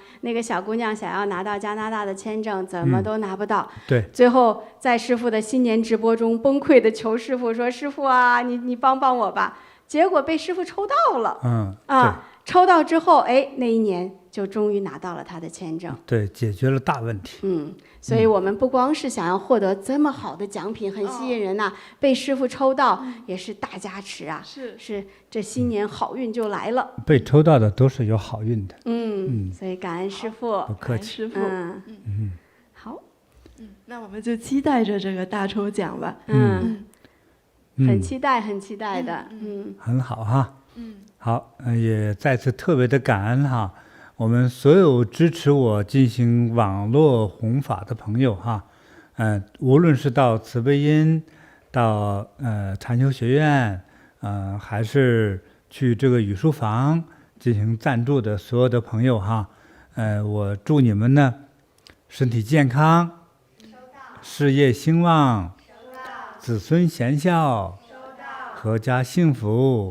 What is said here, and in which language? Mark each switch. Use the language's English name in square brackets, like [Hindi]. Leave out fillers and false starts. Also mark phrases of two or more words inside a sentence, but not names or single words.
[Chinese] 那個小姑娘想要拿到加拿大的簽證，怎麼都拿不到。對。最後在師父的新年直播中崩潰的求師父說：“師父啊，你幫幫我吧。” 結果被師父抽到了。抽到之後，哎，那一年就終於拿到了他的簽證。對，解決了大問題。所以我們不光是想要獲得這麼好的獎品，很吸引人吶，被師父抽到也是大加持啊。是，這新年好運就來了。被抽到的都是有好運的。所以感恩師父。不客氣。師父。好。那我們就期待着這個大抽獎吧。很期待的。很好哈。好，也再次特別的感恩哈，我們所有支持我進行網絡弘法的朋友哈，無論是到慈悲音，到禪修學院，還是去這個語書房進行贊助的所有的朋友哈，我祝你們呢身體健康，事業興旺，子孫賢孝，闔家幸福。